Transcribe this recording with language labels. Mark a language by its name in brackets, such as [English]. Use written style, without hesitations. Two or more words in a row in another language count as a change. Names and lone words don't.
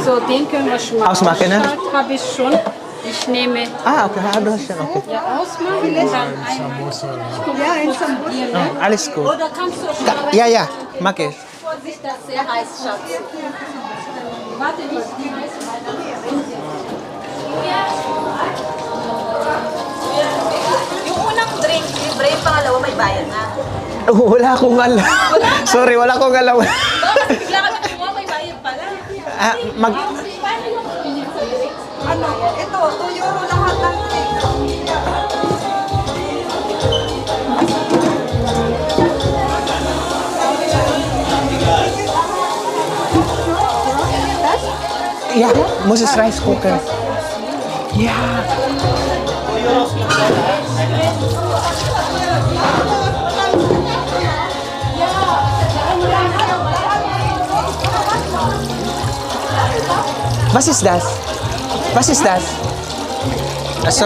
[German] So, den können wir schon mal Ausmachen, ne? Habe ich schon. Ich nehme Ah, okay. Du hast schon. Okay. ja ausmachen und dann Samosa. Ne? Ja, in Sambuca. Alles gut. Oder kannst du schon Ja, mag ich. Vorsicht, das ist sehr heiß, Schatz. Warte nicht, die heiß [Filipino] yung unang drink, libre, yung pangalawa may bayad na. Wala akong alam. Sorry, wala akong alam. Bigla ka nakuha, may bayad pala. Ano, ito, 2 euro lahat ng drink. [German] Ja, Moses Rice Cooker. Ja. Was ist das? Was ist das? Also,